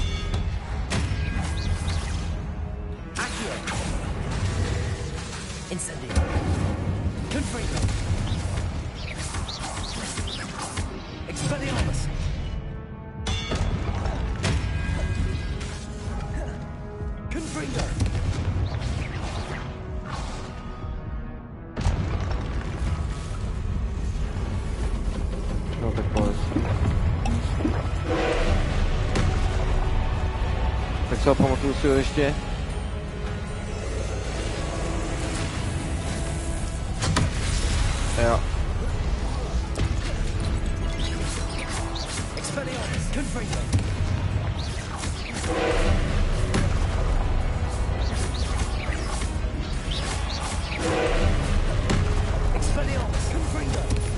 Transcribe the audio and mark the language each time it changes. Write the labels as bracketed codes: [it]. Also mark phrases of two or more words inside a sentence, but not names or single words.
[cs] Accio. Incendio. Confringo. Expelliarmus. Confringo. No tak pojď. Tak co, pamatuju si ho ještě? Jo. Expelliarmus. Confringo. Expelliarmus. Confringo.